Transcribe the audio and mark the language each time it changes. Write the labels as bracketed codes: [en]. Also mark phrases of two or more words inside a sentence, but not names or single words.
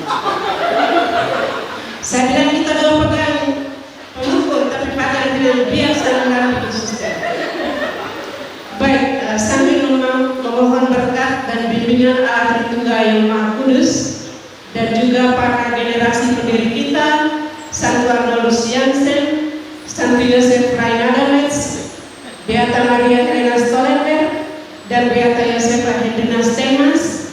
[id] Saya bilang kita dua pegang pengukur, tapi Pak tadi bilang biar saya mendampingi suster. Baik, sambil memohon berkat dan bimbingan Allah Tritunggal yang Maha Kudus, dan juga para generasi pendiri kita, Santo Arnoldus Jansen, Santo Yosef Rainadamets, Beata Maria Helena Stollenberg, dan Beata Yosefa Hendrina Stemas.